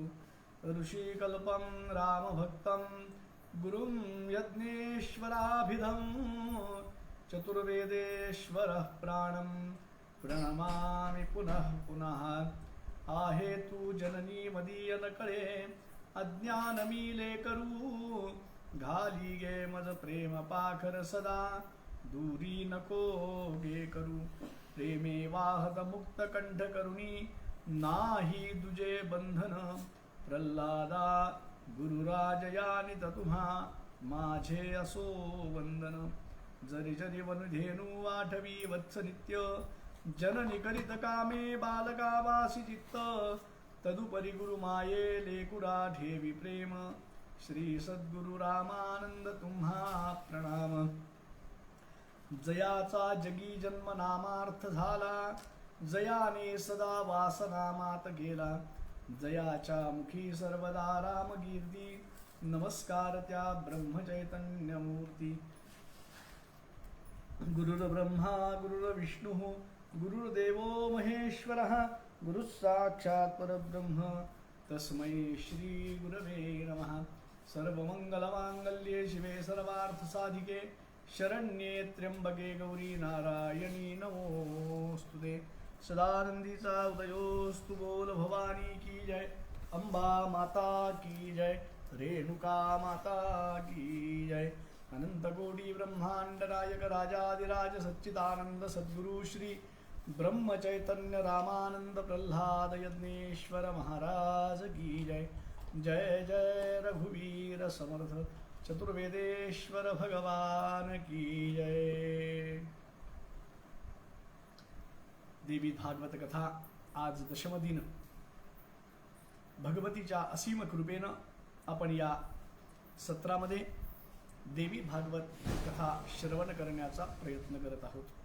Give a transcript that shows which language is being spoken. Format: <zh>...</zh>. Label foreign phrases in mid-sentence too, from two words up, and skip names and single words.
<sa>ऋषिकल्पं रामभक्तं गुरुं यज्ञेश्वराभिधं चतुर्वेदेश्वरः प्राणं प्रणमामि पुनः पुनः।</sa> <mr>आहेतु जननी मदीय नकळे अज्ञानमीले करू घाली गे मज प्रेम पाखर सदा दूरी नको गे करू। प्रेमे वाहत मुक्त कंठ करुणी नाही दुजे बंधन प्रल्हादा गुरुराजयानित तुम्हा माझे असो वंदन। जरी जरी वनुधेनु आठवी वत्स नित्य जननी करीत कामे बालका वासी चित्त तदुपरी गुरुमाये लेकुरा ठेवी प्रेम। श्री सद्गुरु रामानंद तुम्हा प्रणाम। जयाचा जगी जन्म नामार्थ झाला जयाने सदा वासनामात गेला। जयाच्या मुखी सर्वदा राम कीर्ती नमस्कार त्या ब्रह्म चैतन्य मूर्ती।</mr> <sa>गुरुर्ब्रह्मा गुरुर्विष्णुः गुरुर्देवो महेश्वरः गुरुः साक्षात् परब्रह्म तस्मै श्री गुरवे नमः। सर्वमंगलमांगल्ये शिवे सर्वार्थसाधिके शरण्ये त्र्यंबके गौरी नारायणी नमोस्तुते।</sa> <mr>सदानंदीचा उदयोस्तु बोल</mr> <hi>भवानी की जय। अंबा माता की जय। रेणुका माता की जय। अनंत कोटी ब्रह्मांड नायक राजाधिराज सच्चिदानंद सद्गुरु श्री ब्रह्म चैतन्य रामानंद प्रल्हाद यज्ञेश्वर महाराज की जय। जय जय रघुवीर समर्थ चतुर्वेदेश्वर भगवान की जय।</hi> <mr>देवी भागवत कथा आज दशम दिन। भगवतीच्या असीम कृपेनं आपण या सत्रामध्ये देवी भागवत कथा श्रवण करण्याचा प्रयत्न करत आहोत।</mr>